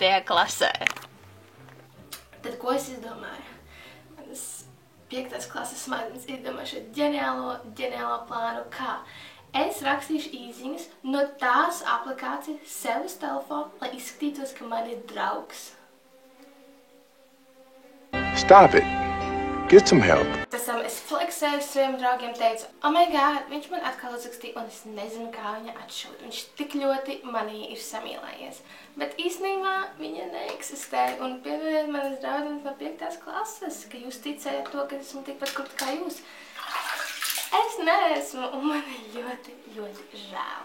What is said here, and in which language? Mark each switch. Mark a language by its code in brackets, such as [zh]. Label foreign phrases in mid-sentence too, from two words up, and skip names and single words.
[lv] klasē. Tad ko es izdomāju? Manas 5. klases smadzenes izdomāju šo ģeniālo plānu, kā es rakstīšu īziņas no tās aplikācijas sev uz telefonu, lai izskatītos, ka man ir draugs. [en] Stop it. Get some help. [lv] Pēc tam es fleksēju saviem draugiem, teicu, [en] oh my god, [lv] viņš man atkal uzrakstīja, un es nezinu, kā viņa atšūt. Viņš tik ļoti manī ir samīlējies. Bet īstenībā viņa neeksistē, un pievienojiet manas draudzenes no 5. klases, ka jūs ticējat to, ka esmu tikpat krūti kā jūs. Es neesmu, un man ir ļoti, ļoti žēl.